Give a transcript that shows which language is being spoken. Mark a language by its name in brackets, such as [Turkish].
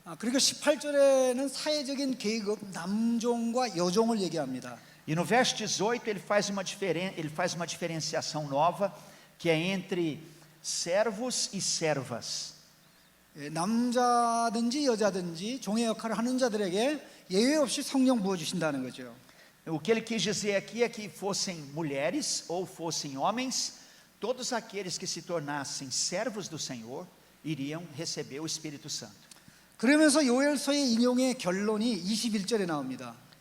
[Korean] 그리고 18절에는 사회적인 계급 남종과 여종을 얘기합니다. [Portuguese] E no verso 18 ele faz uma diferenciação nova, que é entre servos e servas. [Korean] 남자든지 여자든지 종의 역할을 하는 자들에게 예외 없이 성령 부어 주신다는 거죠. [Portuguese] O que ele quis dizer aqui é que fossem mulheres ou fossem homens, todos aqueles que se tornassem servos do Senhor iriam receber o Espírito Santo. [Korean] 그러면서 요엘서의 인용의 결론이 21절에 나옵니다.